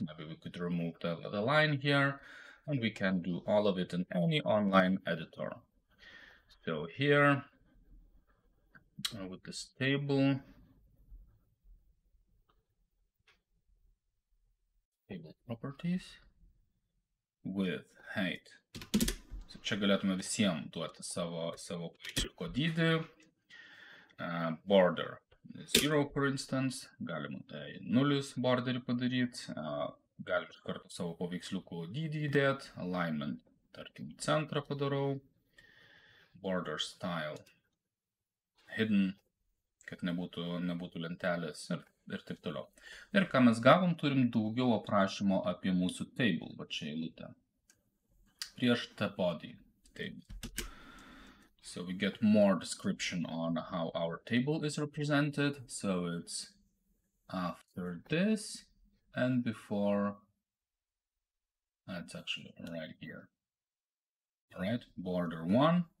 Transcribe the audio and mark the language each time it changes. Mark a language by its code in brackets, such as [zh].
[en] Maybe we could remove the line here, and we can do all of it in any online editor. So here, with this table properties, with height. [lt] So čia galėtume visiems duoti savo paveiksliuko dydį. [en] Border 0, for instance. [lt] Galima tai 0 borderį padaryti. Galim iš karto savo paveiksliuko dydį įdėti. Alignment, tarkim, centrą padarau. [en] Border style hidden, [lt] kad nebūtų lentelės ir taip toliau. Ir ką mes gavom, turim daugiau aprašymo apie mūsų table, va čia eilutė. Prieš [en] the body table. So we get more description on how our table is represented. So it's after this and before. That's actually right here. All right, border 1.